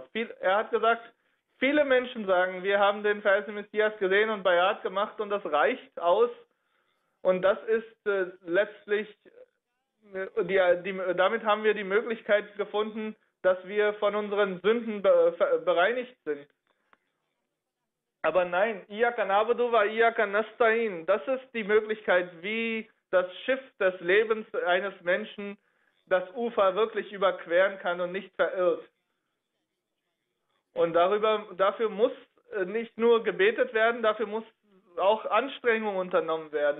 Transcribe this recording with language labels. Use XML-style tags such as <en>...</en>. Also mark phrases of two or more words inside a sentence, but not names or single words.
<de>Er hat gesagt, viele Menschen sagen, wir haben den verheißenen Messias gesehen und Bayat gemacht und das reicht aus. Und das ist letztlich, damit haben wir die Möglichkeit gefunden, dass wir von unseren Sünden bereinigt sind. Aber nein,</de> <ar>إياك نعبد وإياك نستعين,</ar> <de>das ist die Möglichkeit, wie das Schiff des Lebens eines Menschen das Ufer wirklich überqueren kann und nicht verirrt. Und dafür muss nicht nur gebetet werden, dafür muss auch Anstrengung unternommen werden.</de>